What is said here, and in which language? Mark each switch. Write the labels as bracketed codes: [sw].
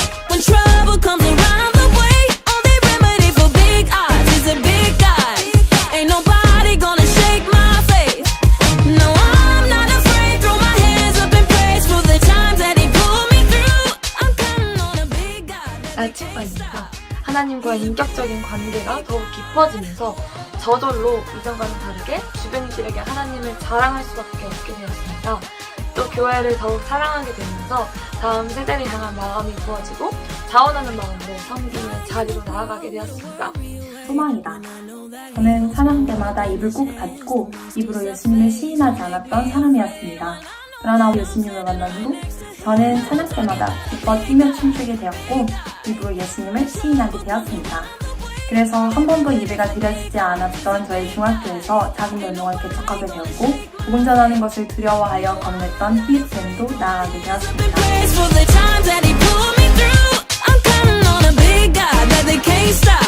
[en] When trouble comes around the way, only remedy for big odds is a big God. Ain't nobody gonna shake my faith. No, I'm not afraid. Throw my hands up in praise for the times that He pulled me through. I'm counting on a big God. [ko] 알츠바입니다. 하나님과의 인격적인 관계가 더욱 깊어지면서 저절로 이전과는 다르게 주변인들에게 하나님을 자랑할 수밖에 없게 되었습니다. 또 교회를 더욱 사랑하게 되면서 다음 세대를 향한 마음이 부어지고 자원하는 마음으로 섬기는 자리로 나아가게 되었습니다. 소망이다. 저는 찬양 때마다 입을 꾹 닫고 입으로 예수님을 시인하지 않았던 사람이었습니다. 그러나 예수님을 만난 후 저는 찬양 때마다 기뻐 뛰며 춤추게 되었고 입으로 예수님을 시인하게 되었습니다. 그래서 한 번도 예배가 드려지지 않았던 저희 중학교에서 작은 연령을 개척하게 되었고 복음 전하는 것을 두려워하여 겁냈던 히읗쌤도 나아가게 되었습니다. [en] Praise for the times that He pulled me through. I'm counting on a big God that they can't